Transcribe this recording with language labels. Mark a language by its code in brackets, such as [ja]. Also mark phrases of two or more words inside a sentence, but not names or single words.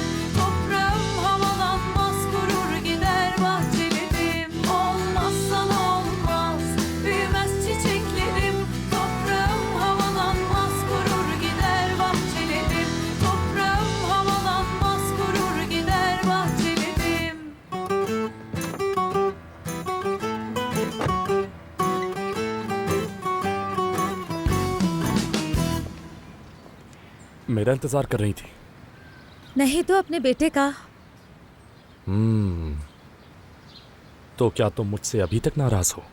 [tr] Toprağım havalanmaz, kurur gider bahçelerim. Olmazsan olmaz, büyümez çiçeklerim, toprağım havalanmaz, kurur gider bahçelerim. Toprağım havalanmaz, kurur gider bahçelerim. [hi] मेरा इंतजार कर रही थी। नहीं तो अपने बेटे का। तो क्या तुम मुझसे अभी तक नाराज हो?